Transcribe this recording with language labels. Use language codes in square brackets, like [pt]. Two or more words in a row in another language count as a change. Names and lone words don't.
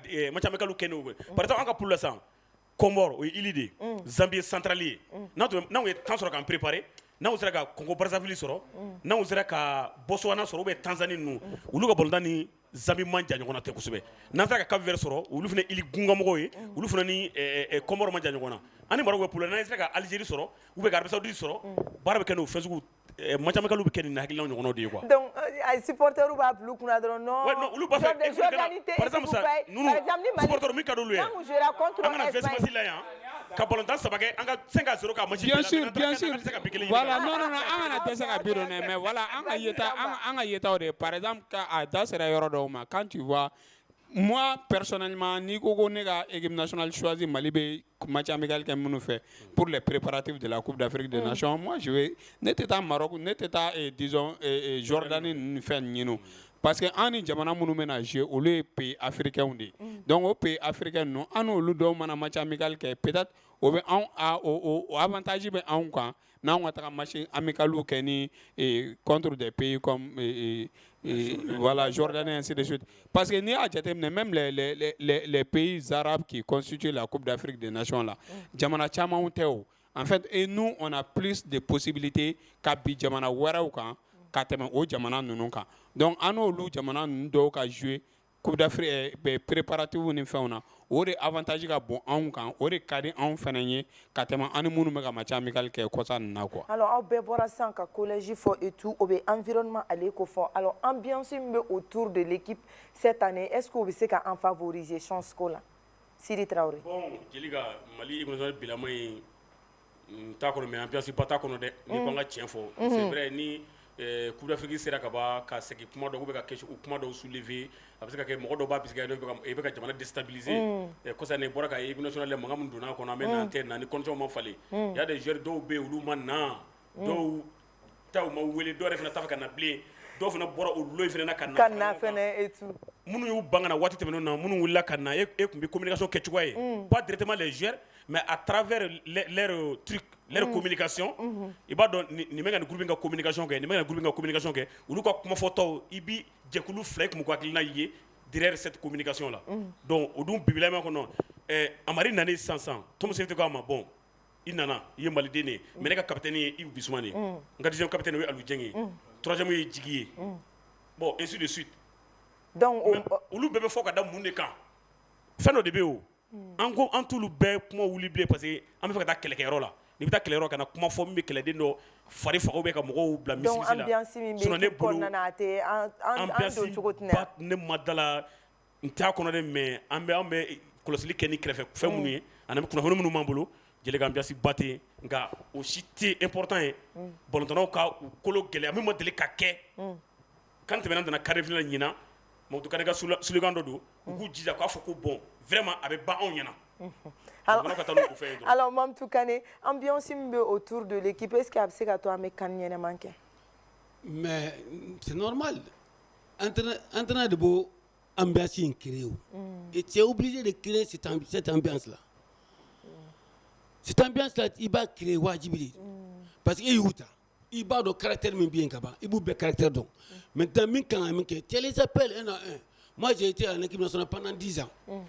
[fr] match amical [bm] kɛ n'o [fr] par exemple [bm] an ka poule la sisan Comore o ye île de ye Zambie centrale ye n'anw ye temps sɔrɔ k'an préparer n'anw sera ka Congo Brazzaville sɔrɔ n'anw sera ka Botswana sɔrɔ [fr] ou bien [bm] Tanzanie ninnu olu ka balontan ni Zambie man jan ɲɔgɔn na tɛ kosɛbɛ n'an sera ka Cap Vert sɔrɔ olu fana île gungamɔgɔw ye olu fana ni Comore man jan ɲɔgɔn na ani Maroc bɛ poule n'an sera ka Algérie sɔrɔ ou bien ka Arabie Saoudite sɔrɔ baara bɛ kɛ n'o fɛn sugu [fr] match amical [bm] bɛ kɛ ni hakilinaw ɲɔgɔnnaw de ye quoi. Donc ay supporters b'a bila u kunna dɔrɔn non. [fr] Ouais non [bm] olu b'a fɛ [fr] par exemple ça nous supporters [bm] min ka d'olu ye an kana fɛn la yan ka balontan saba kɛ an ka 5-0 ka match [fr] bien sûr voilà non [bm] an kana dɛsɛ ka biro [fr] mais voilà [bm] an ka yetaw de [fr] par exemple [bm] ka a da sera yɔrɔ dɔw ma [fr] quand tu vois moi personnellement [bm] ni ko ne ka [fr] équipe nationale choisi [bm] Mali bɛ [fr] match amical [bm] kɛ minnu fɛ [fr] pour les préparatifs de la Coupe d'Afrique des Nations moi je vais [bm] ne tɛ taa Maroc ne tɛ taa disons Jordanie ni fɛn ɲinu [fr] parce que [bm] an ni jamana minnu bɛna jouer olu ye [fr] pays africains [bm] de donc o [fr] pays africains [bm] ninnu an n'olu dɔw mana [fr] match amical [bm] kɛ peut-être o bɛ o avantage bɛ anw kan n'anw ka taga [fr] match amicaux [bm] kɛ ni [fr] contre des pays comme voilà, Jordanie, ainsi de suite. Parce que [bm] ni a jateminɛ [fr] même les pays arabes qui constituent la Coupe d'Afrique des Nations là, [bm] jamana camanw tɛ o. [fr] En fait, et nous, on a plus de possibilités [bm] ka bi jamana wɛrɛw kan ka tɛmɛ o jamana ninnu kan. Donc, an n'olu jamana ninnu dɔw ka jouer Coupe d'Afrique préparatifs ni fɛnw na, o de avantage ka bon anw kan, o de ka di anw fɛnɛ ye ka tɛmɛ an ni minnu bɛ ka match amical kɛ kɔsa ninnu na quoi. Alors aw bɛɛ bɔra sisan ka collège fɔ [fr] et tout [bm] o bɛ environnement ale ko fɔ alors ambiance min bɛ [fr] autour de l'équipe cette année est-ce que [bm] o bɛ se ka en favoriser chance ko la Sidi Traoré. Bon Jelika Mali équipe bilama in t'a kɔnɔ mais ambiance ba t'a kɔnɔ dɛ ni ko an ka tiɲɛ fɔ [fr] c'est vrai [bm] ni Coupe d'Afrique sera ka segin kuma dɔw bɛ ka kɛ kuma dɔw soulever a bɛ se ka kɛ mɔgɔ dɔw b'a bisigi i bɛ ka jamana déstabiliser kɔsa ne bɔra ka équipe nationale mankan min donna a kɔnɔ an bɛ n'an tɛ na ni conditions ma falen [fr] il y a des joueurs [bm] dɔw bɛ yen olu ma na dɔw taw ma wele dɔw yɛrɛ fana t'a fɛ ka na bilen dɔw fana bɔra o loi fana na ka na fana [fr] et tout [bm] minnu y'u ban ka na waati tɛmɛnenw na minnu wulila ka na e tun bɛ communication kɛ cogoya ye [fr] pas directement les joueurs mais à travers leur truc leur communication [bm] i b'a dɔn nin bɛ ka nin groupe ka communication kɛ nin bɛ ka nin groupe ka communication kɛ olu ka kumafɔtaw i bi jɛkulu fila i kun k'u hakilina ye [fr] derrière cette communication là [bm] donc o dun bibilama kɔnɔ Amari nani sisan Tom Sefete ko a ma bon i nana i ye Maliden de ye mais ne ka capitaine ye Ibu Bissouma de ye n ka [fr] deuxième capitaine [bm] o ye Aliou Dieng ye troisième ye Djigui ye bon [fr] ainsi de suite [bm] donc olu bɛɛ bɛ fɔ ka da mun de kan fɛn dɔ de bɛ yen o an t'olu bɛɛ kuma wuli bilen [fr] parce que [bm] an bɛ fɛ ka taa kɛlɛkɛyɔrɔ la n'i bɛ taa kɛlɛyɔrɔ ka na kuma fɔ min bɛ kɛlɛden dɔ fari faga ou bien ka mɔgɔw bila misiri la donc ambiance min bɛ équipe kɔnɔna a tɛ an don cogo tɛ na ne ma da la n t'a kɔnɔ dɛ mais an bɛ kɔlɔsili kɛ ni kɛrɛfɛ fɛn minnu ye ani kunnafoni minnu b'an bolo Jelika ambiance ba tɛ yen nka o si tɛ important ye balontannaw ka u kolo gɛlɛya min ma deli ka kɛ kan tɛmɛna nana [fr] quart de finale [bm] ɲinan Mamadou Kane ka slogan dɔ don u k'u jija k'a fɔ ko [fr] bon vraiment [bm] a bɛ ban anw ɲɛna. Alors Mamadou Kane ambiance min bɛ [fr] autour de l'équipe est-ce que [bm] a bɛ se ka to an bɛ kan ɲɛnɛman kɛ. [fr] Mais c'est normal entraîneur de b'o ambiance in créer o et tu es obligé de créer cette ambiance là. Cette ambiance-là, il va créer wajibi. Parce qu'il y a un caractère bien kaba, il y a un caractère donc. Maintenant, tu les appelles un à un. Moi, j'ai été en équipe nationale pendant 10 ans.